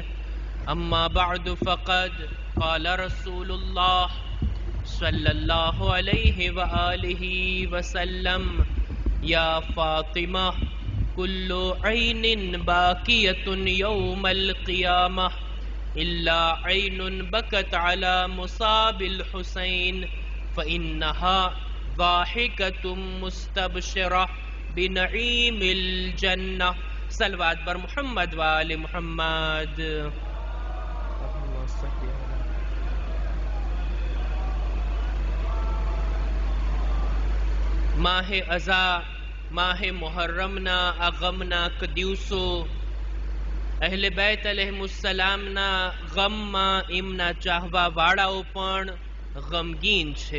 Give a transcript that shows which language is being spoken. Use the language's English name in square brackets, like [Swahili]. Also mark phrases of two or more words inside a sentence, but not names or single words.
[Arabic] أما بعد، فقد قال رسول الله صلى الله عليه وآله وسلم: يا فاطمة، كل عين باكية يوم القيامة إلا عين بكت على مصاب الحسين، فإنها ضاحكة مستبشرة بنعيم الجنة. [Persian] صلوات بر محمد وآل محمد. [Gujarati] માહે અઝા માહે મુહર્રમના આ ગમનાક દિવસો અહલે બેત અલૈહિમુસ્સલામના ગમમાં એમના ચાહવા વાળાઓ પણ ગમગીન છે.